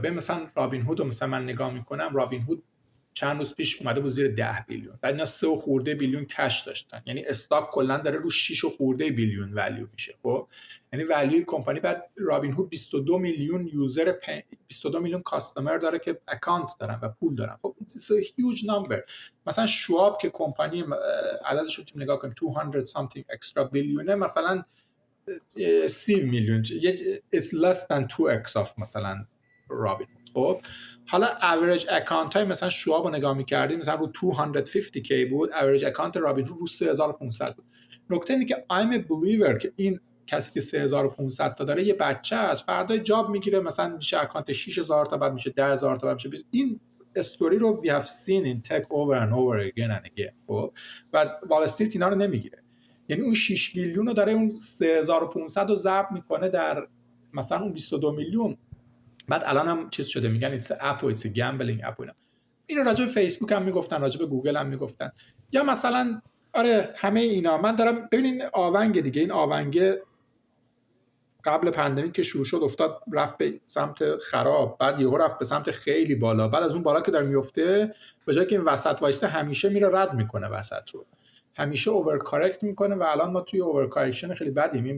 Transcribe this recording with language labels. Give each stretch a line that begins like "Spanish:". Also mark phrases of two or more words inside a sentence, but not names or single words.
Persian: ببین مثلا رابین هود رو مثلا من نگاه می‌کنم، رابین هود چند روز پیش اومده بود زیر 10 بیلیون، بعد اینا 3 خورده بیلیون کش داشتن، یعنی استاک کلا داره رو 6 خورده بیلیون ولیو میشه. خب یعنی ولیو کمپانی، بعد رابین هود 22 میلیون یوزر 22 میلیون کاستمر داره که اکانت دارن و پول دارن.
English: خب it's a huge number.
Persian: مثلا شواب که کمپانی عددش رو نگاه کنیم 200
English: something extra
Persian: بیلیونه، مثلا 30 میلیون
English: it's less than 2x of
Persian: مثلا رابین هود. خب حالا
English: average account
Persian: های مثلا شواب رو نگاه می‌کردیم مثلا رو 250k بود،
English: average account
Persian: رابین هود رو 3500 بود. نکته اینه که
English: I'm a believer
Persian: که این کسی که 3500 تا داره یه بچه است، فردا جاب میگیره مثلا میشه اکانت 6000 تا، بعد میشه 10000 تا، بعد میشه 20. این استوری رو
English: we have seen in tech over and over again and again.
Persian: خب و وال استریت اینا رو نمیگیره. یعنی اون 6 بیلیون رو داره، اون 3500 رو ضرب میکنه در مثلا اون 22 میلیون. بعد الان هم چیز شده میگن
English: it's a app
Persian: و
English: it's a gambling app.
Persian: اینو راجع به فیسبوک هم میگفتن، راجع به گوگل هم میگفتن، یا مثلا آره همه اینا. من دارم ببینین آونگ دیگه، این آونگ قبل پندمیک که شروع شد افتاد رفت به سمت خراب، بعد یهو رفت به سمت خیلی بالا، بعد از اون بالا که داره میفته به جای که این وسط وایسته همیشه میره رد میکنه وسط رو، همیشه
English: over correct
Persian: میکنه و الان ما توی
English: over correction
Persian: خیلی بدیم.